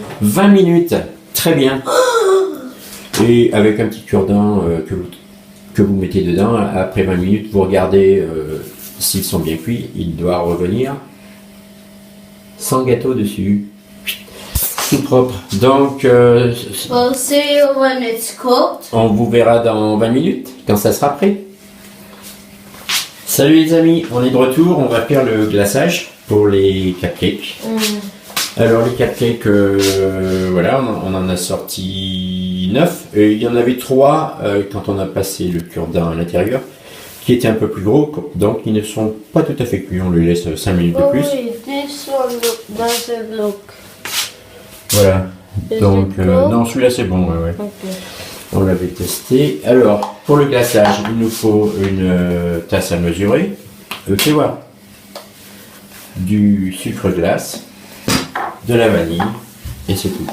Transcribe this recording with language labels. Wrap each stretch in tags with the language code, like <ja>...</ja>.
<fr>20 minutes. Très bien. Et avec un petit cure-dent que vous mettez dedans, après 20 minutes, vous regardez s'ils sont bien cuits. Il doit revenir sans gâteau dessus. Tout propre. Donc,</fr> <en>We'll see you when it's cooked.</en> <fr>on vous verra dans 20 minutes, quand ça sera prêt. Salut les amis, on est de retour. On va faire le glaçage pour les cupcakes. Alors les cupcakes, voilà, on en a sorti 9. Et il y en avait 3 quand on a passé le cure-dent à l'intérieur, qui étaient un peu plus gros, donc ils ne sont pas tout à fait cuits. On les laisse 5 minutes de Oh plus.</fr> <en>wait, this one doesn't look.</en> <fr>Voilà.</fr> <en>Is</en> <fr>Donc,</fr> <en>it cool?</en> <fr>non, celui-là c'est bon, ouais.</fr> <en>Okay.</en> <fr>On l'avait testé. Alors, pour le glaçage, il nous faut une tasse à mesurer. Tu vois, du sucre glace, de la vanille, et c'est tout.</fr>